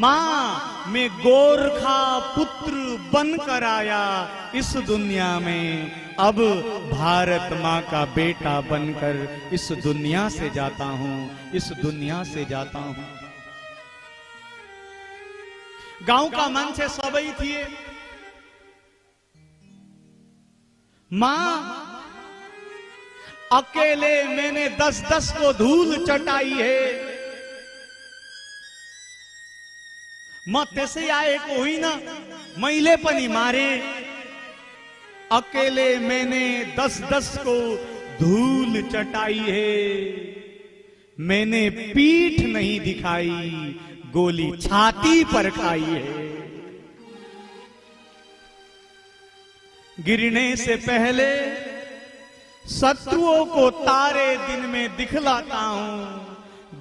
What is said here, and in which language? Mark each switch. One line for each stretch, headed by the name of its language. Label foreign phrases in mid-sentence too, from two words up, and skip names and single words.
Hindi: मां मैं गोरखा पुत्र बनकर आया इस दुनिया में, अब भारत मां का बेटा बनकर इस दुनिया से जाता हूं, इस दुनिया से जाता हूं। गांव का
Nepali: मान्छे सबै थिए।
Hindi: मां अकेले मैंने 10-10 को धूल चटाई है,
Nepali: म त्यसै आएको होइन, मैले पनि मारे।
Hindi: अकेले मैंने 10-10 को धूल चटाई है, मैंने पीठ नहीं दिखाई, गोली छाती पर खाई है। गिरने से पहले शत्रुओं को तारे दिन में दिखलाता हूं।